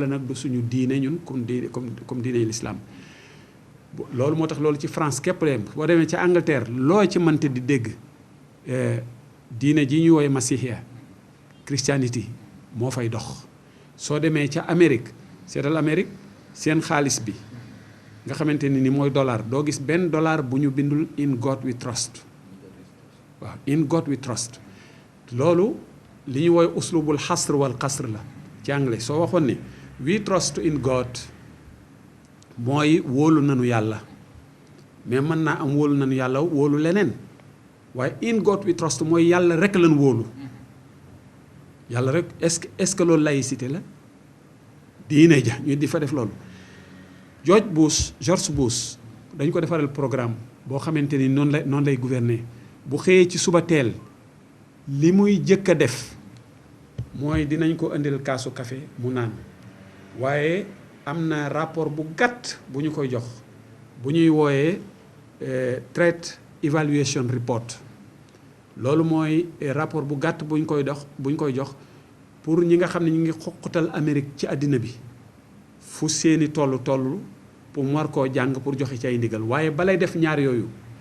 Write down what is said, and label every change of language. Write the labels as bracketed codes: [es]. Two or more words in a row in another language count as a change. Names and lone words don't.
[wo] nag du suñu diine ñun comme diine l'islam loolu moo tax loolu ci France képp leen boo demee ca Angleterre loo ci mënte di dégg diine ji ñuy woowee masihiya christianity moo fay dox soo demee ca Amérique seetal Amérique seen xaalis bi nga xamante ni mooy dollar doo gis benn dollar bu ñu bindul [en] in God we trust [wo] waaw [en] in God we trust [wo] loolu li ñu woowee [ar] uslubul xasr wal qasr [wo] la ci anglais soo waxoon ne [en] we trust in God [wo] mooy wóolu nanu yàlla mais mën naa am wóolu nañu yàlla wóolu leneen waaye [en] in God we trust [wo] mooy yàlla rek lañ wóolu yàlla rek [fr] est-ce que [wo] loolu laïcité la diine ja ñu di fa def loolu. George Bush dañ ko defaral programme boo xamante ni noonu lay gouverner bu xëyee ci suba teel li muy jëkk a def mooy dinañ ko indil kaasu café mu naan waaye am na rapport bu gàtt bu ñu koy jox bu ñuy wooyee [en] Threat Evaluation Report [wo] loolu mooy rapport bu gàtt bu ñu koy jox pour ñi nga xam ne ñu ngi xoqatal Amérique ci àddina bi fu seeni toll pour mu war koo jàng pour joxe ci ay ndigal waaye balay def ñaar yooyu